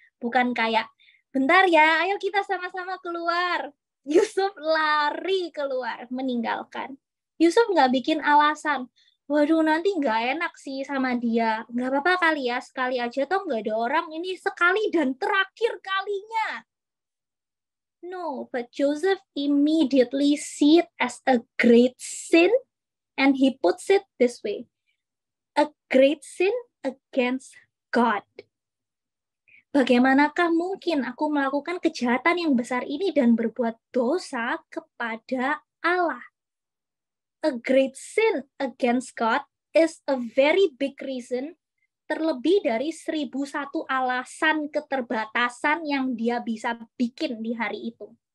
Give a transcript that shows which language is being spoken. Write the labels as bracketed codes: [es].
[id] Bukan kayak, bentar ya, ayo kita sama-sama keluar. Yusuf lari keluar, meninggalkan. Yusuf nggak bikin alasan. waduh nanti nggak enak sih sama dia. Nggak apa-apa kali ya, sekali aja toh nggak ada orang, ini sekali dan terakhir kalinya. [en] No, but Joseph immediately see it as a great sin, and he puts it this way, a great sin against God. [id] Bagaimanakah mungkin aku melakukan kejahatan yang besar ini dan berbuat dosa kepada Allah? [en] A great sin against God is a very big reason, [id] terlebih dari 1001 alasan keterbatasan yang dia bisa bikin di hari itu.